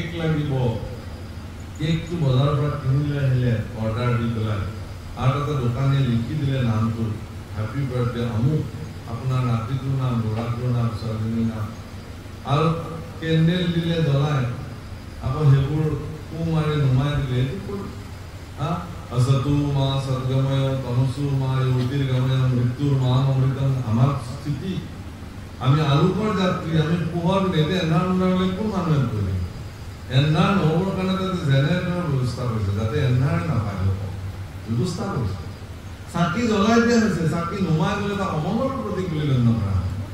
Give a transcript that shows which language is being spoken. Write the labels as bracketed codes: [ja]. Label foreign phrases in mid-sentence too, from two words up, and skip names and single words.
[as] লাগিব কেকটো বজাৰৰ পৰা কিনি লৈ আহিলে অৰ্ডাৰ দি পেলাই আৰু এটা দোকানীয়ে লিখি দিলে নামটো [en] happy birthday [as] আমুক আপোনাৰ নাতিটোৰ নাম ল'ৰাটোৰ নাম ছোৱালীজনীৰ নাম আৰু কেণ্ডেল দিলে জ্বলাই আকৌ সেইবোৰ কু মাৰি নুমাই দিলে এইটো [sa] असतु मा सद्गमय तमसु मा ज्योतिर्गमय मृत्युर मा अमृतम [as] আমার স্থিতি আমি আলোকৰ যাত্ৰী আমি পোহৰ নেদে এন্ধাৰলৈ কোন মানুহে করি এন্ধাৰ নহবৰ কাৰণে তাতে জেনেৰেটৰৰ ব্যৱস্থা কৰিছে যাতে এন্ধাৰ নাপায় ব্যৱস্থা কৰিছে চাকি জ্বলাই দিয়া হৈছে চাকি নুমাই গলে এটা অমংগলৰ প্ৰতীক বুলি গণ্য কৰা হয়